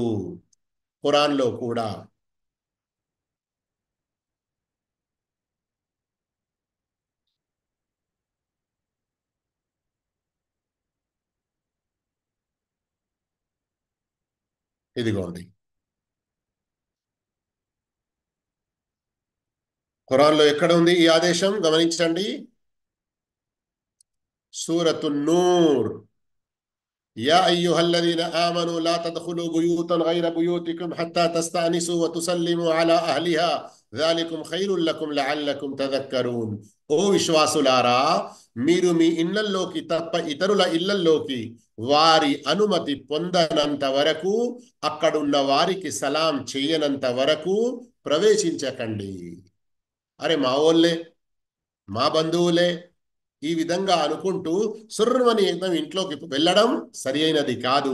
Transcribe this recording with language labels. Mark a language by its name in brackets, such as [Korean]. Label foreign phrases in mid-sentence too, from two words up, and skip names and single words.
[Telugu] ఖురాన్లో కూడా ఇదిగోండి, ఖురాన్లో ఎక్కడ ఉంది ఈ ఆదేశం? [Arabic] గమనించండి. సూరతున్ నూర్, يا أيها الذين آمنوا لا تدخلوا بيوتا غير بيوتكم حتى تستأنسوا و تسلموا على أهلها ذلكم خير لكم لعلكم تذكرون. [Telugu] ఓ విశ్వాసులారా, మీరు మీ ఇళ్లల్లోకి తప్ప ఇతరుల ఇళ్లల్లోకి వారి అనుమతి పొందనంత వరకు, అక్కడున్న వారికి సలాం చేయనంత వరకు ప్రవేశించకండి. అరే మా ఓళ్ళే, మా బంధువులే, ఈ విధంగా అనుకుంటూ సుర్రమని ఇంట్లోకి వెళ్ళడం సరి అయినది కాదు.